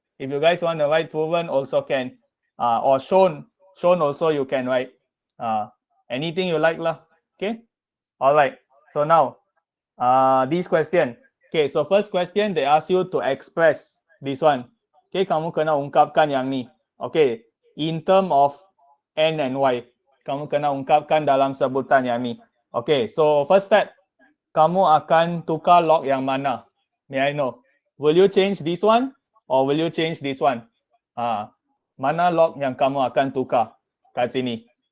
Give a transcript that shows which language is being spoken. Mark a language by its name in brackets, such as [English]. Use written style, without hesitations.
[English] If you guys want to write proven, also can. Or shown also you can write. Anything you like lah. Okay. Alright. So now, this question. Okay. So first question, they ask you to express this one. Okay. [Malay] Kamu kena ungkapkan yang ni. Okay. [English] In term of n and y. [Malay] Kamu kena ungkapkan dalam sebutan yang ni. Okay. [English] So first step, [Malay] kamu akan tukar log yang mana? [English] May I know? Will you change this one or will you change this one? [Malay] Mana log yang kamu akan tukar kat sini?